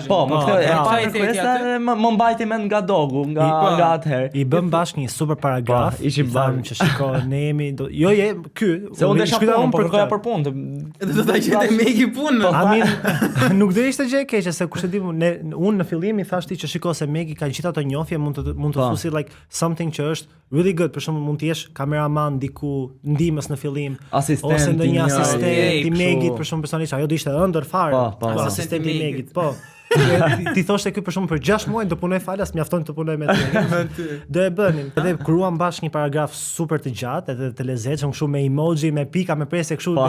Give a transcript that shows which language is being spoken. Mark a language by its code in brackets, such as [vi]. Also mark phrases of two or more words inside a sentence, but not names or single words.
[sq] Po, më ktheu e pa requesta dhe më mbajti mend nga Dogu, nga atëherë. I bëm bashkë një super paragraf. Ishim bashkë që shiko ne jemi jo ky. Se unë desha punë, po kërkoja për punë. Do ta gjete Megi punën. Amin, nuk do ishte gjë e keqe se kush e di unë në fillim i thash ti që shiko se Megi ka gjithë ato njohje, mund të thusi [en] like something [sq] që është [en] really good, [sq] për shembull mund të jesh kameraman diku ndihmës në fillim, ose ndonjë asistent i Megit, për shembull personalisht, ajo do ishte ëndër fare. Asistenti i Megit, po. Ti thoshte ky për shembull për 6 muaj do punoj falas, mjafton të punoj me ty. Do e bënim. Edhe kruam bashkë një paragraf super të gjatë, edhe të lezetshëm, kështu me emoji, me pika, me presë kështu.